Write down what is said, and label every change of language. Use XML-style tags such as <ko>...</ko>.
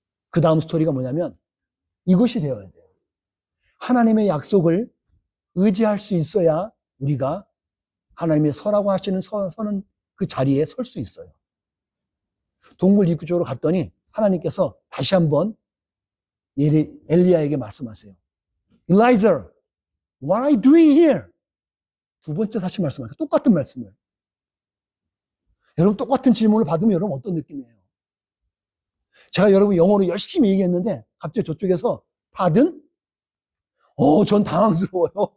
<ko>그 다음 스토리가 뭐냐면 이것이 되어야 돼요. 하나님의 약속을 의지할 수 있어야 우리가 하나님의 서라고 하시는 서는 그 자리에 설 수 있어요. 동굴 입구 쪽으로 갔더니 하나님께서 다시 한번 엘리야에게 말씀하세요.</ko> <en>Elijah, what are you doing here?</en> <ko>두 번째 다시 말씀하세요. 똑같은 말씀을. 여러분 똑같은 질문을 받으면 여러분 어떤 느낌이에요? 제가 여러분 영어로 열심히 얘기했는데 갑자기 저쪽에서 받은? 전 당황스러워요.</ko>